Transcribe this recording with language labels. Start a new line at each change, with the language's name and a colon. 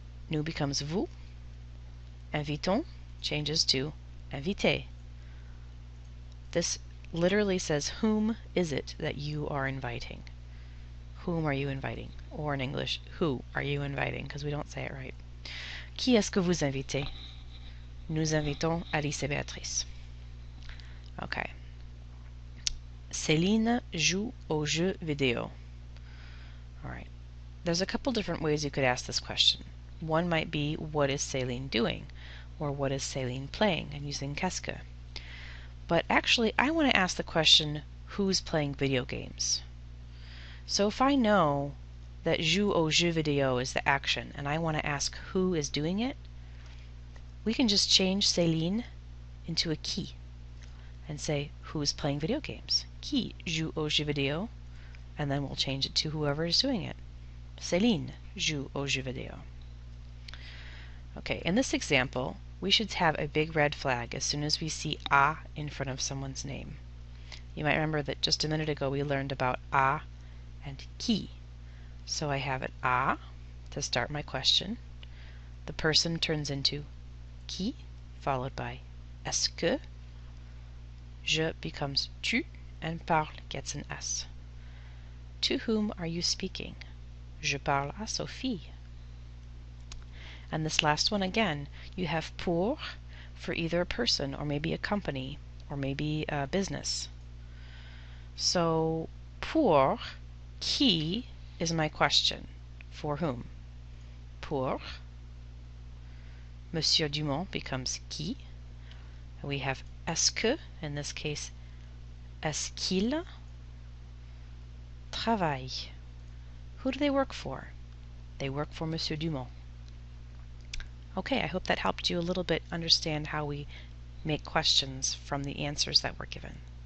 English: Nous becomes vous. Invitons changes to invité. This literally says, whom is it that you are inviting? Whom are you inviting? Or in English, who are you inviting? Because we don't say it right.
French: Qui est-ce que vous invitez? Nous invitons Alice et Béatrice. Okay. Céline joue aux jeux vidéo.
English: Alright. There's a couple different ways you could ask this question. One might be, what is Céline doing? Or what is Céline playing? And using qu'est-ce que. But actually, I want to ask the question, who's playing video games? So if I know that
French: joue aux jeux vidéo
English: is the action, and I want to ask who is doing it, we can just change Céline into a qui. and say, who's playing video games?
French: Qui joue aux jeux vidéo?
English: And then we'll change it to whoever is doing it.
French: Céline joue aux jeux vidéo.
English: Okay, in this example, we should have a big red flag as soon as we see a in front of someone's name. You might remember that just a minute ago we learned about a and qui. So I have an a to start my question. The person turns into qui, followed by est-ce que. Je becomes tu, and parle gets an S. To whom are you speaking?
French: Je parle à Sophie.
English: And this last one again, you have pour for either a person or maybe a company or maybe a business. So pour qui is my question. For whom? Pour. Monsieur Dumont becomes qui. And we have est-ce que, in this case,
French: est-ce qu'il travaille?
English: Who do they work for? They work for Monsieur Dumont. Okay, I hope that helped you a little bit understand how we make questions from the answers that were given.